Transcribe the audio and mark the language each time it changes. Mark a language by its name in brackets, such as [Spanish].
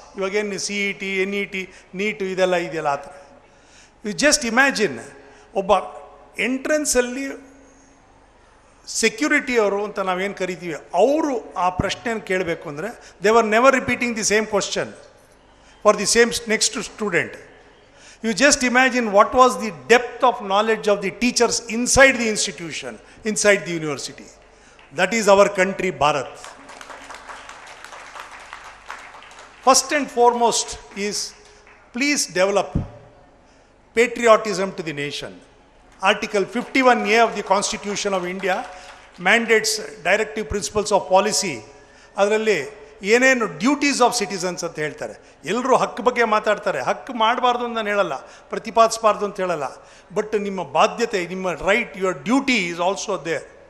[Kannada] ಇವಾಗೇನು CET, NET, NEET ಇದೆಲ್ಲ ಇದೆಯಲ್ಲ ಆ ಥರ. [English] you just imagine, [Kannada] ಒಬ್ಬ ಎಂಟ್ರೆನ್ಸಲ್ಲಿ ಸೆಕ್ಯೂರಿಟಿ ಅವರು ಅಂತ ನಾವೇನು ಕರಿತೀವಿ, ಅವರು ಆ ಪ್ರಶ್ನೆಯನ್ನು ಕೇಳಬೇಕು ಅಂದರೆ [English] They were never repeating the same question for the same next student. You just imagine what was the depth of knowledge of the teachers inside the institution, inside the university. That is our country Bharat. First and foremost is, please develop patriotism to the nation. Article 51A of the Constitution of India mandates, directive principles of policy, [Kannada] ಅದರಲ್ಲಿ ಏನೇನು [English] duties of citizens [Kannada] ಅಂತ ಹೇಳ್ತಾರೆ. ಎಲ್ಲರೂ ಹಕ್ಕು ಬಗ್ಗೆ ಮಾತಾಡ್ತಾರೆ. ಹಕ್ಕು ಮಾಡಬಾರ್ದು ಅಂತ ನಾನು ಹೇಳಲ್ಲ, ಪ್ರತಿಪಾದಿಸಬಾರ್ದು ಅಂತ ಹೇಳಲ್ಲ. [English] but [Kannada] ನಿಮ್ಮ ಬಾಧ್ಯತೆ, ನಿಮ್ಮ [English] Right, your duty is also there.